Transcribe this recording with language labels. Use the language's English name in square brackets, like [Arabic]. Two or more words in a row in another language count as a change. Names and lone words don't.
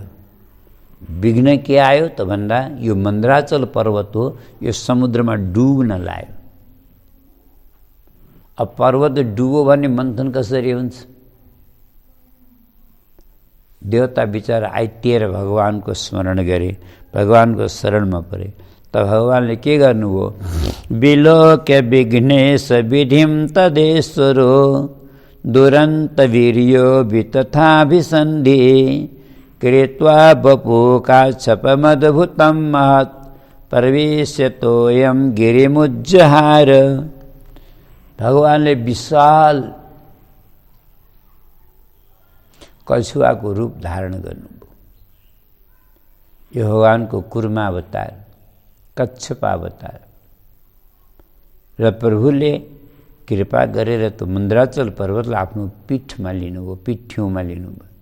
[Nepali] विघ्न के आयो त भन्दा यो मन्द्राचल पर्वत हो, यो समुद्रमा डुब्न लाग्यो। अब पर्वत डुबो भने मन्थन कसरी हुन्छ? देवता बिचारा आइतिएर भगवानको स्मरण गरे, भगवानको शरणमा परे। त भगवानले के गर्नुभयो? [Sanskrit] विलोक्य विघ्नेश विधिं तदेश्वरो दुरन्त वीर्यो वितथाभिसन्धि कृत्वा वपु काच्छपमद्भुतं महत् प्रवेश्यतोऽयं गिरिमुज्जहार। [Nepali] भगवानले विशाल कछुवाको रूप धारण गर्नुभयो। यो भगवानको कुर्मा अवतार, कच्छप अवतार। र प्रभुले कृपा गरेर त मन्द्राचल पर्वतलाई आफ्नो पीठमा लिनुभयो, पिठ्यौँमा लिनुभयो।